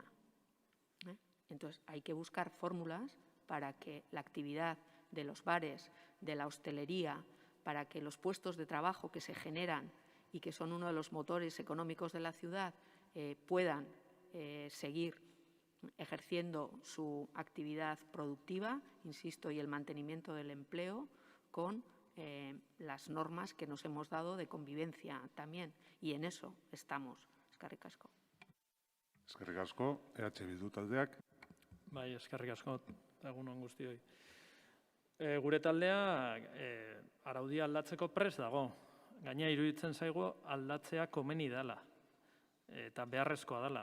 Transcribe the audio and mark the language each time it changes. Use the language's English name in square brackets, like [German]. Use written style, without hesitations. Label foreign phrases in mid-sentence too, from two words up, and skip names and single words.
[Spanish] Entonces, hay que buscar fórmulas para que la actividad de los bares, de la hostelería, para que los puestos de trabajo que se generan y que son uno de los motores económicos de la ciudad puedan seguir ejerciendo su actividad productiva, insisto, y el mantenimiento del empleo con las normas que nos hemos dado de convivencia también. Y en eso estamos. [Basque] Eskerrik asko. Eskerrik asko, Bildu taldeak. Bai, eskerrik asko, egun on guztioi. Gure taldea araudia aldatzeko prest dago. Gaina iruditzen zaigu aldatzea komeni dela eta beharrezkoa dela.